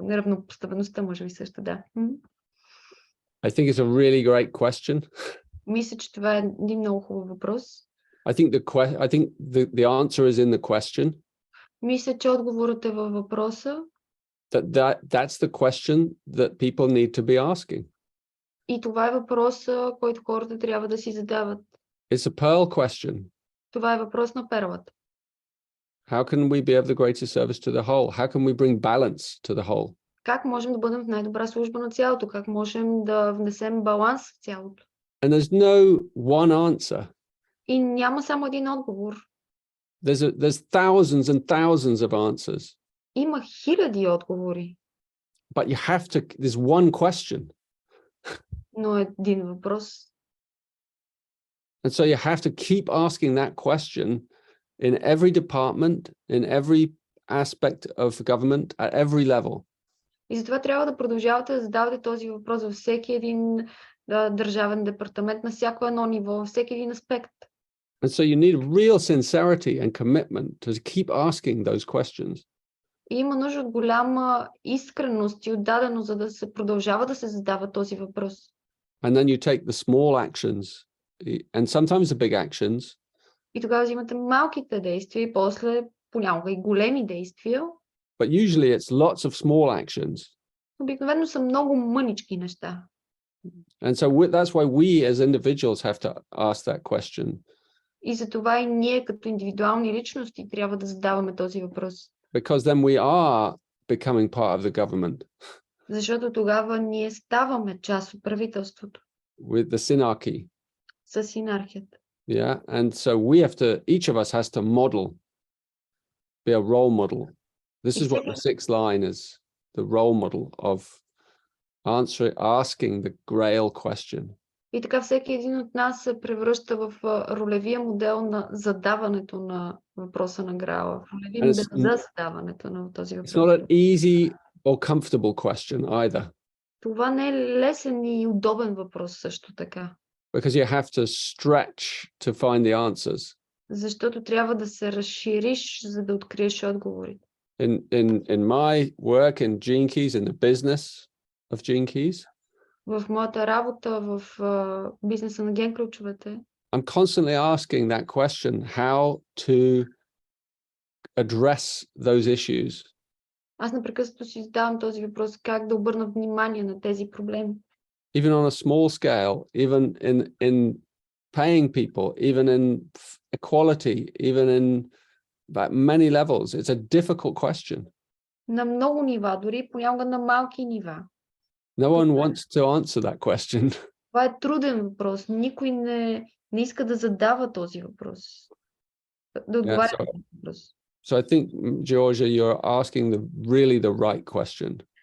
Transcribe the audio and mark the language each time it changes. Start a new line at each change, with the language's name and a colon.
Bulgarian: Неравнопоставеността, може би също, да.
English: I think it's a really great question.
Bulgarian: Мисля, че това е един много хубав въпрос.
English: I think the answer is in the question.
Bulgarian: Мисля, че отговорът е във въпроса.
English: That's the question that people need to be asking.
Bulgarian: И това е въпроса, който хората трябва да си задават.
English: It's a pearl question.
Bulgarian: Това е въпрос на перлата.
English: How can we be of the greatest service to the whole? How can we bring balance to the whole?
Bulgarian: Как можем да бъдем в най-добра служба на цялото? Как можем да внесем баланс в цялото?
English: And there's no one answer.
Bulgarian: И няма само един отговор.
English: There's thousands and thousands of answers.
Bulgarian: Има хиляди отговори.
English: But there's one question.
Bulgarian: Но един въпрос.
English: And so you have to keep asking that question in every department, in every aspect of government, at every level.
Bulgarian: И затова трябва да продължавате да задавате този въпрос във всеки един държавен департамент, на всяко едно ниво, във всеки един аспект.
English: And so you need real sincerity and commitment to keep asking those questions.
Bulgarian: И има нужда от голяма искреност и отдаденост, за да се продължава да се задава този въпрос.
English: And then you take the small actions and sometimes the big actions.
Bulgarian: И тогава взимате малките действия и после понякога и големи действия.
English: But usually it's lots of small actions.
Bulgarian: Обикновено са много мънички неща.
English: And so that's why we as individuals have to ask that question.
Bulgarian: И затова и ние като индивидуални личности трябва да задаваме този въпрос.
English: Because then we are becoming part of the government.
Bulgarian: Защото тогава ние ставаме част от правителството.
English: With the synarchy.
Bulgarian: С синархията.
English: Yeah, and so each of us has to be a role model. This is what the sixth line is, the role model of asking the Grail question.
Bulgarian: И така всеки един от нас се превръща в ролевия модел на задаването на въпроса на Граала. Ролевия модел за задаването на този въпрос.
English: It's not an easy or comfortable question either.
Bulgarian: Това не е лесен и удобен въпрос също така.
English: Because you have to stretch to find the answers.
Bulgarian: Защото трябва да се разшириш, за да откриеш отговорите.
English: In my work in Gene Keys, in the business of Gene Keys,
Bulgarian: в моята работа в бизнеса на ген ключовете,
English: I'm constantly asking that question, how to address those issues.
Bulgarian: Аз непрекъснато си задавам този въпрос, как да обърна внимание на тези проблеми.
English: Even on a small scale, even in paying people, even in equality, even in many levels, it's a difficult question.
Bulgarian: На много нива, дори понякога на малки нива.
English: No one wants to answer that question.
Bulgarian: Това е труден въпрос. Никой не иска да задава този въпрос. Да отговаря на този въпрос.
English: So I think, Georgia, you're asking really the right question.